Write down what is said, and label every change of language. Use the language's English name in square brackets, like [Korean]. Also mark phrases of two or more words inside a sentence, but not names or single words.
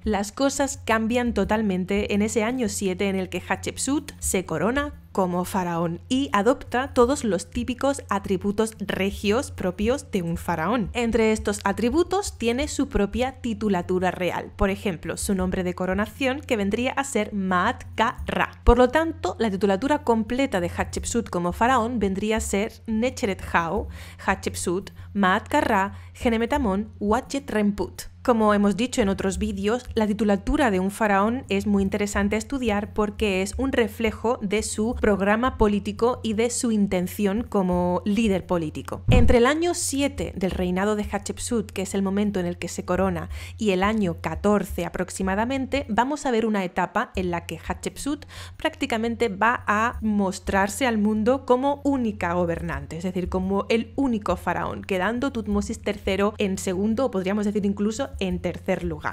[Spanish] Las cosas cambian totalmente en ese año 7 en el que Hatshepsut se corona como faraón y adopta todos los típicos atributos regios propios de un faraón. Entre estos atributos tiene su propia titulatura real, por ejemplo, su nombre de coronación, que vendría a ser Maat-Ka-Ra. Por lo tanto, la titulatura completa de Hatshepsut como faraón vendría a ser Necheret-Hau, Hatshepsut, Maat-Ka-Ra, Genemetamón, Uatjet-Renput. Como hemos dicho en otros vídeos, la titulatura de un faraón es muy interesante estudiar porque es un reflejo de su programa político y de su intención como líder político. Entre el año 7 del reinado de Hatshepsut, que es el momento en el que se corona, y el año 14 aproximadamente, vamos a ver una etapa en la que Hatshepsut prácticamente va a mostrarse al mundo como única gobernante, es decir, como el único faraón, quedando Tutmosis III en segundo, o podríamos decir incluso en tercer lugar.